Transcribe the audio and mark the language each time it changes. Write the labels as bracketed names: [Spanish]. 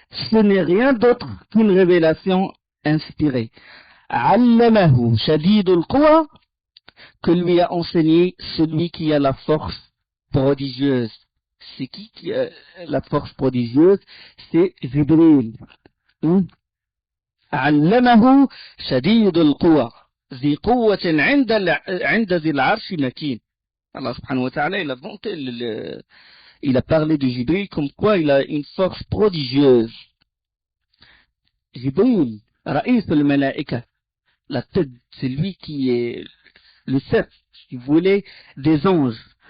[French] Ce n'est rien d'autre qu'une révélation inspirée. [Arabic] Allamahu shadidul quwa, [French] que lui a enseigné celui qui a la force prodigieuse. C'est qui a la force prodigieuse? C'est Jibril. [Arabic] علمه شديد القوى ذي قوة عند ذي العرش مكين. [French] Allah subhanahu wa ta'ala, il a parlé de Jibril comme quoi il a une force prodigieuse. Jibril, Raïs al-Malaika, la tête, c'est lui qui est le chef, si vous voulez, des anges.